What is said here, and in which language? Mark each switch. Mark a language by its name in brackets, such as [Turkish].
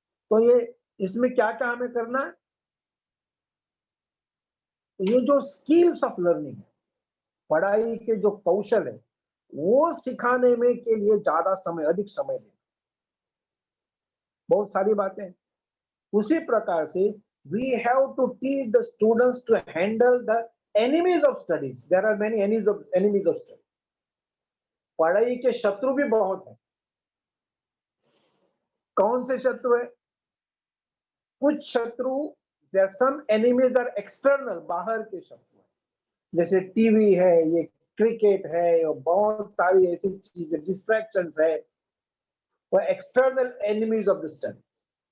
[Hindi] तो ये इसमें क्या क्या हमें करना है? तो ये जो स्किल्स ऑफ लर्निंग है, पढ़ाई के जो कौशल है, वो सिखाने में के लिए ज्यादा समय, अधिक समय देना, बहुत सारी बातें। उसी प्रकार से [English] we have to teach the students to handle the enemies of studies. There are many enemies of studies. [Hindi] पढ़ाई के शत्रु भी बहुत हैं। कौन से शत्रु है? कुछ शत्रु, [English] some enemies are external, [Hindi] बाहर के शत्रु है, जैसे टीवी है, ये क्रिकेट है और बहुत सारी ऐसी चीजें, डिस्ट्रैक्शंस है, वो [English] External enemies of the studies.